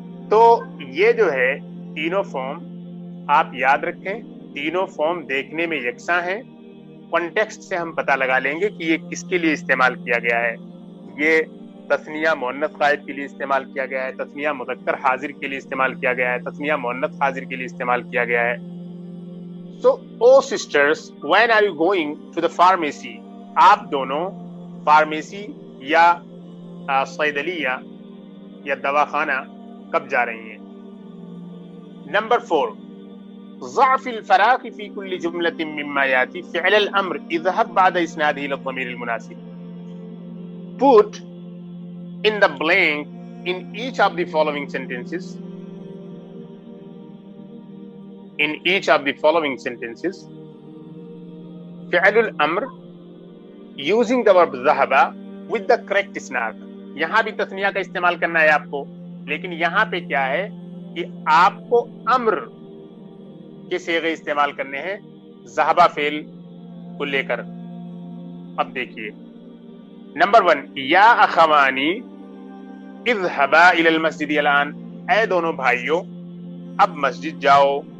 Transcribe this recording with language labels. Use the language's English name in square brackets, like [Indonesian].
[Urdu] تو یہ جو ہے تینوں فارم آپ یاد رکھیں, تینوں فارم دیکھنے میں یکساں ہیں. کانٹیکسٹ سے ہم پتہ لگا لیں گے کہ یہ کس کے لیے استعمال کیا گیا ہے. یہ تثنیہ مؤنث غائب کے لیے استعمال کیا گیا ہے, تثنیہ مذکر حاضر کے لیے استعمال کیا گیا ہے, تثنیہ مؤنث حاضر کے لیے استعمال کیا گیا ہے. [English] So, oh sisters, when are you going to the pharmacy? [Urdu] آپ دونوں فارمیسی یا صیدلیہ یا دواخانہ کب جا رہی ہیں. [Arabic] نمبر 4, ضعف الفراغ في كل جملة مما يأتي فعل الأمر اذهب بعد إسناده إلى الضمير المناسب. [English] Put in the blank in each of the following sentences. In each of the following sentences, فعل الأمر using the verb ذهب with the correct isnاد. [Urdu] یہاں بھی تثنیہ کا استعمال کرنا ہے آپ کو, لیکن یہاں پہ کیا ہے کہ آپ کو امر کے صیغے استعمال کرنے ہیں ذہبہ فعل کو لے کر. اب دیکھیے نمبر 1, [Arabic] یا اخوانی اذهبا الى المسجد الان, [Urdu] اے دونوں بھائیوں اب مسجد جاؤ.